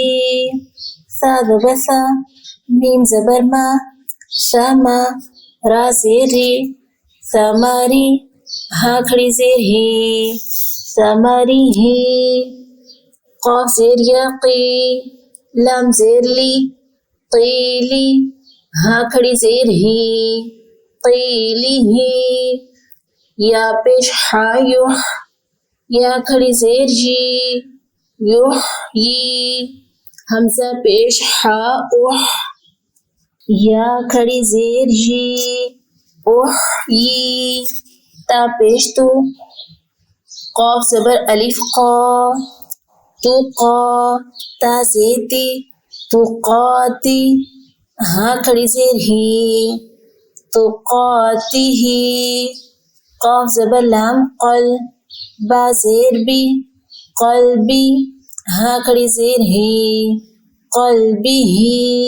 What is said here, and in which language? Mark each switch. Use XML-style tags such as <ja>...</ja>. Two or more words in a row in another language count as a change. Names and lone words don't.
<ur>سا زبر سا، میم زبر ما، ساما، را زیر ری، ساماری، ہاں کھڑی زیر ہی، ساماری ہی. قاف زیر یا قی، لام زیر لی، قیلی، ہاں کھڑی زیر ہی، قیلی ہی. یا پیش ہا یوح، یا کھڑی زیر جی، یوح یی. حمزہ پیش ہا اوح، یا کھڑی زیر جی، اوح یی. تا پیش تو، قاف زبر الف قا، تو قا، تا زیتی، تو قاتی، ہاں کھڑی زیر ہی، تو قاتی ہی. قاف زبر لام قل، با زیر بی، قلبی، ہاں کھڑی زیر ہی، قلبی ہی.</ur>